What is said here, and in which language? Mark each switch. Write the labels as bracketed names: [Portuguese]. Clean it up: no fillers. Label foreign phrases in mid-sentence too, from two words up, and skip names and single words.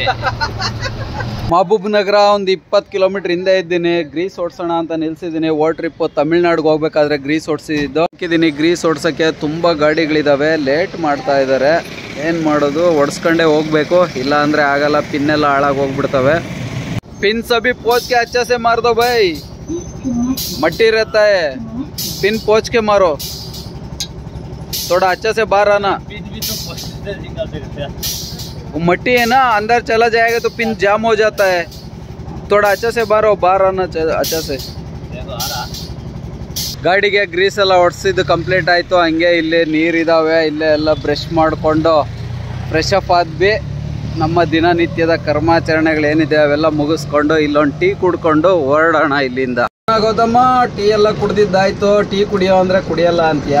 [Kannada] ಮಹಬೂಬ್ ನಗರ ಒಂದು 20 ಕಿಲೋಮೀಟರ್ ಹಿಂದೆ ಇದ್ದೀನಿ. ಗ್ರೀಸ್ ಓಡಿಸೋಣ ಅಂತ ನಿಲ್ಸಿದ್ದೀನಿ. ಓ ಟ್ರಿಪ್ ತಮಿಳ್ನಾಡಿಗೆ ಹೋಗ್ಬೇಕಾದ್ರೆ ಗ್ರೀಸ್ ಓಡಿಸಿದ್ದು ಹಾಕಿದ್ದೀನಿ. ಗ್ರೀಸ್ ಓಡಿಸೋಕ್ಕೆ ತುಂಬ ಗಾಡಿಗಳಿದ್ದಾವೆ, ಲೇಟ್ ಮಾಡ್ತಾ ಇದ್ದಾರೆ. ಏನು ಮಾಡೋದು, ಓಡಿಸ್ಕೊಂಡೇ ಹೋಗ್ಬೇಕು, ಇಲ್ಲ ಅಂದರೆ ಆಗಲ್ಲ. ಪಿನ್ನೆಲ್ಲ ಹಾಳಾಗಿ ಹೋಗ್ಬಿಡ್ತವೆ. [Hindi] पिन सभी पोंछ के अच्छे से मार दो भाई, मट्टी रहता है. पिन पोंछ के मारो, थोड़ा अच्छा से बाहर आना. वो मट्टी है ना, अंदर चला जाएगा तो पिन जाम हो जाता है. थोड़ा अच्छा से बाहर आना अच्छा से. [Kannada] ಗಾಡಿಗೆ ಗ್ರೀಸ್ ಎಲ್ಲ ಹೊಡ್ಸಿದ್ದು ಕಂಪ್ಲೀಟ್ ಆಯಿತು. ಹಂಗೆ ಇಲ್ಲಿ ನೀರಿದ್ದಾವೆ, ಇಲ್ಲೇ ಎಲ್ಲ ಬ್ರಷ್ ಮಾಡಿಕೊಂಡು [English] fresh up [Kannada] ಆದ್ವಿ. ನಮ್ಮ ದಿನನಿತ್ಯದ ಕರ್ಮಾಚರಣೆಗಳೇನಿದೆ ಅವೆಲ್ಲ ಮುಗಿಸ್ಕೊಂಡು ಇಲ್ಲೊಂದು ಟೀ ಕುಡ್ಕೊಂಡು ಹೊರಡೋಣ ಇಲ್ಲಿಂದ. ಗೌತಮ್ಮ, ಟೀ ಎಲ್ಲ ಕುಡ್ದಿದ್ದಾಯ್ತು. ಟೀ ಕುಡಿಯೋ ಅಂದರೆ ಕುಡಿಯಲ್ಲ ಅಂತೀಯಾ?